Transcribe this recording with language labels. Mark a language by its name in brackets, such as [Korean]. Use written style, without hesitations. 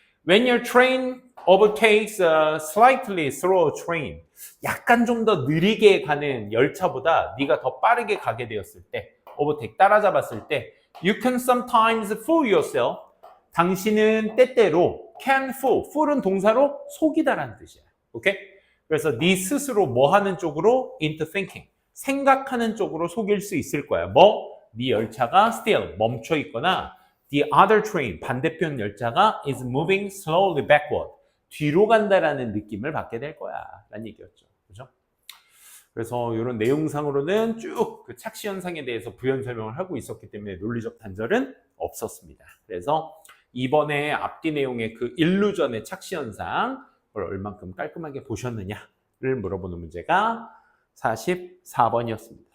[English] When your train overtakes a slightly slower train, [Korean] 약간 좀 더 느리게 가는 열차보다 네가 더 빠르게 가게 되었을 때, [English] overtake [Korean] 따라잡았을 때, [English] you can sometimes fool yourself. [Korean] 당신은 때때로 can fool. fool은 동사로 속이다라는 뜻이야. 오케이? 그래서 네 스스로 뭐 하는 쪽으로 [English] into thinking. [Korean] 생각하는 쪽으로 속일 수 있을 거야. 네 열차가 still 멈춰 있거나 [English] the other train, [Korean] 반대편 열차가 [English] is moving slowly backward. [Korean] 뒤로 간다라는 느낌을 받게 될 거야. 라는 얘기였죠. 그죠? 그래서 이런 내용상으로는 쭉 그 착시 현상에 대해서 부연 설명을 하고 있었기 때문에 논리적 단절은 없었습니다. 그래서 이번에 앞뒤 내용의 그 일루전의 착시 현상, 그걸 얼만큼 깔끔하게 보셨느냐를 물어보는 문제가 44번이었습니다.